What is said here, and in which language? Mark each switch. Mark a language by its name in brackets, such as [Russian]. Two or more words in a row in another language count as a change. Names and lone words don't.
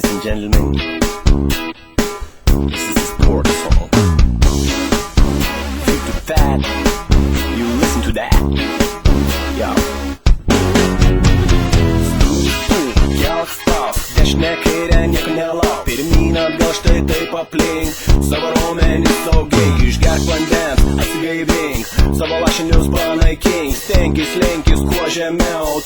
[English] gentlemen, this is a sport song. If you do that, you listen to that. Yo. [Lithuanian] Kelk stok, dešinė kairė, nieko nelauk. Pirmyn atgal, štai taip aplink. Savo raumenį saugiai, išgerk vandens, atsigaivink. Savo lašinius panaikink, stenkis lenkis kuo žemiau.